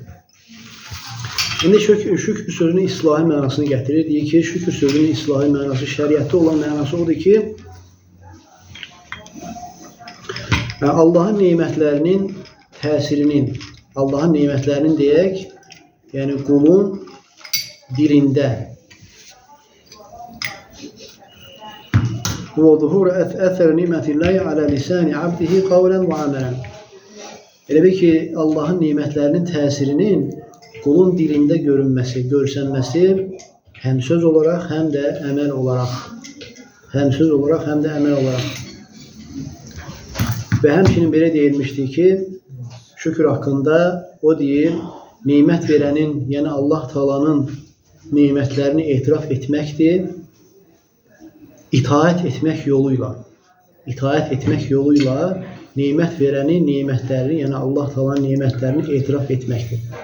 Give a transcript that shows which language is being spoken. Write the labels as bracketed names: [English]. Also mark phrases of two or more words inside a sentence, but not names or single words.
[Azerbaijani] İndi şükür sözünün islahi mənasını gətirir. Deyir ki, şükür sözünün islahi mənası, şəriətdə olan mənası odur ki, Allahın nemətlərinin təsirinin, Allahın nemətlərinin deyək, qulun dilində [Arabic] وَظُهُورَ أَثَرْ نِعْمَةِ اللّٰهِ عَلَى لِسَانِ عَبْدِهِ قَوْلًا وَعَمَلًا. [Azerbaijani] Elə bir ki, Allahın nemətlərinin təsirinin qulun dilində görünməsi, görsənməsi həm söz olaraq, həm də əməl olaraq. Və həmçinin belə deyilmişdir ki, şükür haqqında o deyir, nemət verənin, Allah Teala'nın nemətlərini etiraf etməkdir, itaət etmək yoluyla nemət verənin nemətlərini, Allah Teala'nın nemətlərini etiraf etməkdir.